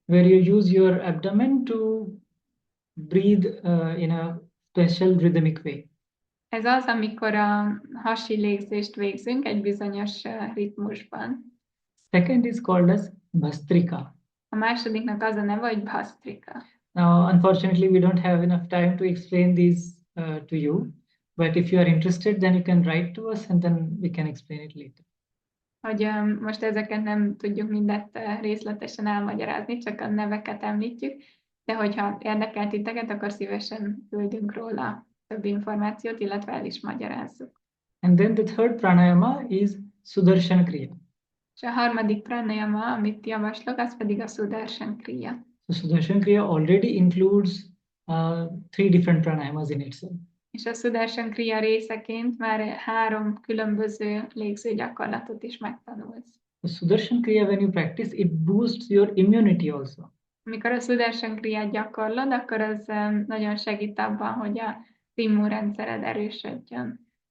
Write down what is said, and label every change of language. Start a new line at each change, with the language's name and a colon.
English: where you use your abdomen to breathe in a special rhythmic way.
Hungarian: Ez az, amikor a hasi légzést végzünk egy bizonyos ritmusban.
English: Second is called as Bhastrika.
Hungarian: A másodiknak az a neve, hogy Bhastrika.
English: Now, unfortunately, we don't have enough time to explain these to you. But if you are interested, then you can write to us and then we can explain it later.
Hungarian: Hogy most ezeket nem tudjuk mindet részletesen elmagyarázni, csak a neveket említjük, de hogyha érdekel titeket, akkor szívesen küldünk róla több információt, illetve el is magyarázzuk.
English: And then the third pranayama is Sudarshan Kriya.
Hungarian: És a harmadik pranayama, amit javaslok, az pedig a Sudarshan Kriya.
English: So Sudarshan Kriya already includes 3 different pranayamas in itself.
Hungarian: És a Sudarshan Kriya részeként már 3 különböző légző gyakorlatot is megtanulsz.
English: The Sudarshan Kriya, when you practice, it boosts your immunity also.
Hungarian: Amikor a Sudarshan Kriyát gyakorlod, akkor az nagyon segít abban, hogy az immunrendszered erősödjön.